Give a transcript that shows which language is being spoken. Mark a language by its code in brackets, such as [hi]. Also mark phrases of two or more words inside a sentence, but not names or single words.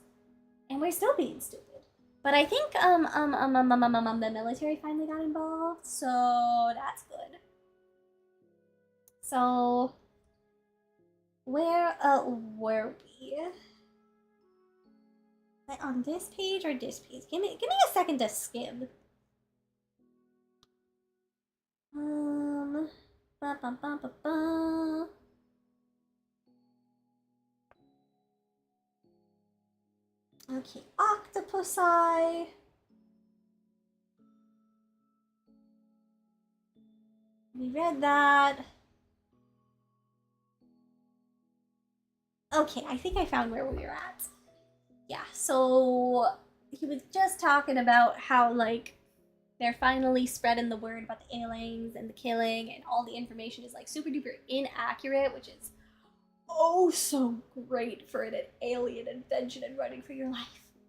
[en] And we're still being stupid. But I think the military finally got involved, so that's good. So where were we? Like on this page or this page? Give me a second to skim. Ba, ba, ba, ba, ba. Okay, octopusi. We read that. Okay, I think I found where we were at. Yeah, so he was just talking about how, like, they're finally spreading the word about the aliens and the killing, and all the information is, like, super duper inaccurate, which is oh so great for an alien invention and running for your life.